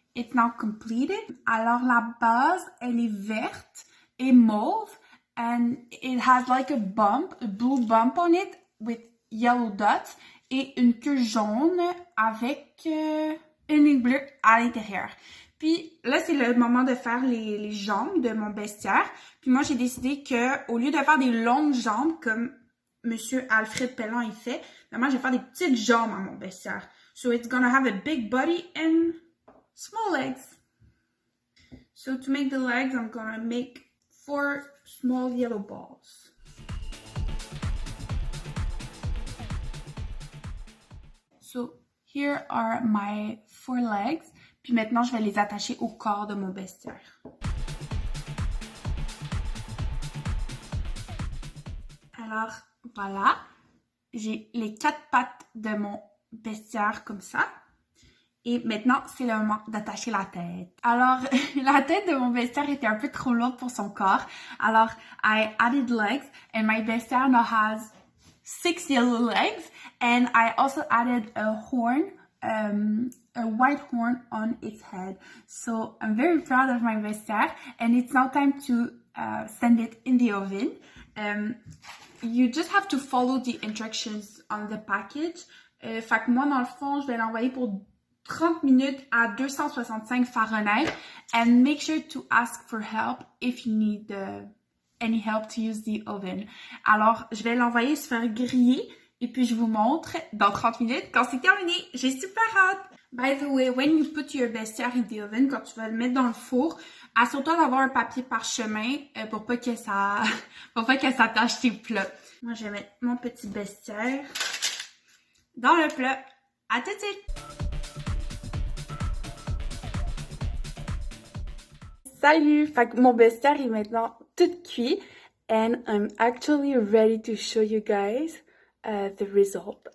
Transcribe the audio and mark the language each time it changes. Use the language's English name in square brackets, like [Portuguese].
[English] It's now completed. [French] Alors, la base, elle est verte et mauve, [English] and it has like a blue bump on it with yellow dots, [French] et une queue jaune avec une ligne bleue à l'intérieur. Puis là, c'est le moment de faire les jambes de mon bestiaire. Puis moi, j'ai décidé que au lieu de faire des longues jambes comme Monsieur Alfred Pellan il fait, moi, je vais faire des petites jambes à mon bestiaire. [English] So it's gonna have a big body and small legs. So to make the legs, I'm gonna make 4 small yellow balls. So here are my 4 legs. [French] Puis maintenant, je vais les attacher au corps de mon bestiaire. Alors, voilà. J'ai les 4 pattes de mon bestiaire comme ça. Et maintenant, c'est le moment d'attacher la tête. Alors, la tête de mon bestiaire était un peu trop lourde pour son corps. [English] Alors, I added legs and my bestiaire now has 6 yellow legs. And I also added a horn, a white horn on its head. So, I'm very proud of my bestiaire. And it's now time to send it in the oven. You just have to follow the instructions on the package. [French] Fait que moi, dans le fond, je vais l'envoyer pour 30 minutes à 265 Fahrenheit. [English] And make sure to ask for help if you need any help to use the oven. [French] Alors, je vais l'envoyer se faire griller. Et puis, je vous montre dans 30 minutes quand c'est terminé. J'ai super hâte! [English] By the way, when you put your bestiaire in the oven, [French] quand tu vas le mettre dans le four, assure-toi d'avoir un papier parchemin pour pas que ça tâche tes plats. Moi, je vais mettre mon petit bestiaire dans le plat. À tout de suite! Salut! Fait que mon bestiaire est maintenant tout cuit. [English] And I'm actually ready to show you guys the result.